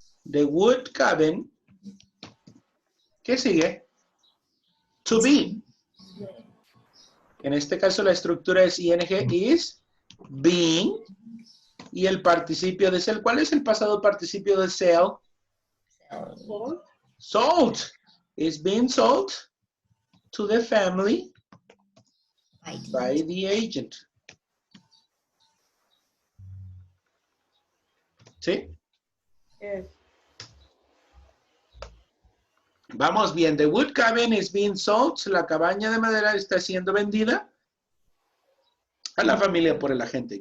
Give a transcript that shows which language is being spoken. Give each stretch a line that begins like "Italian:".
English: The wood cabin.
Spanish: ¿Qué sigue?
English: To be.
Spanish: En este caso la estructura es ing, is, being, y el participio de sell. ¿Cuál es el pasado participio de sell?
English: Sold. Is being sold to the family by the agent.
Spanish: ¿Sí?
English: Yes.
Spanish: Vamos bien.
English: The wood cabin is being sold.
Spanish: La cabaña de madera está siendo vendida a la familia por el agente.